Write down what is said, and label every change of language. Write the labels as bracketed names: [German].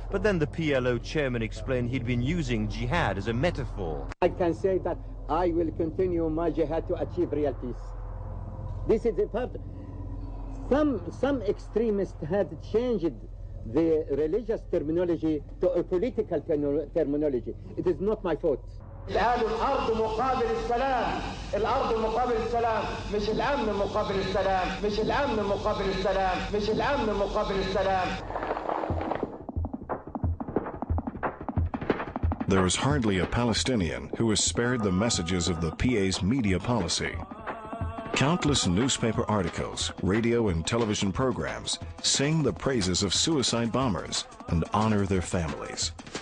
[English] But then the PLO chairman explained he'd been using jihad as a metaphor. I can say that I will continue my jihad to achieve real peace. This is the part. Some extremists had changed the religious terminology to a political terminology. It is not my fault. [Arabic] الأرض مقابل السلام، الأرض مقابل السلام، مش الأمن مقابل السلام، مش الأمن مقابل السلام، مش الأمن مقابل السلام. [English] There is hardly a Palestinian who is spared the messages of the PA's media policy. Countless newspaper articles, radio and television programs sing the praises of suicide bombers and honor their families.